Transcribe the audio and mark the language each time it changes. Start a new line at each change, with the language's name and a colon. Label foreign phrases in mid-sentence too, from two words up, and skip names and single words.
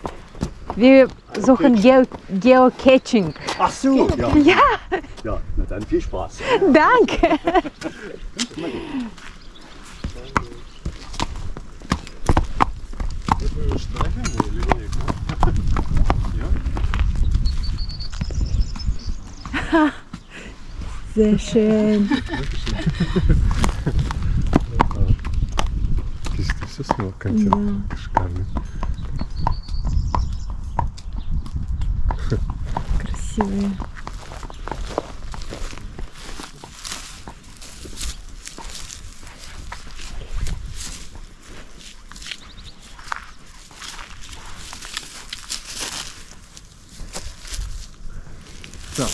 German: wir suchen Geocaching. Ach so, ja. Ja, Ja, na dann viel Spaß. danke.
Russian: Это штрафинг или нет? Я?
German: Sehr schön.
Russian: Ты все снял контент? Да. Шикарный. Красивые. Так.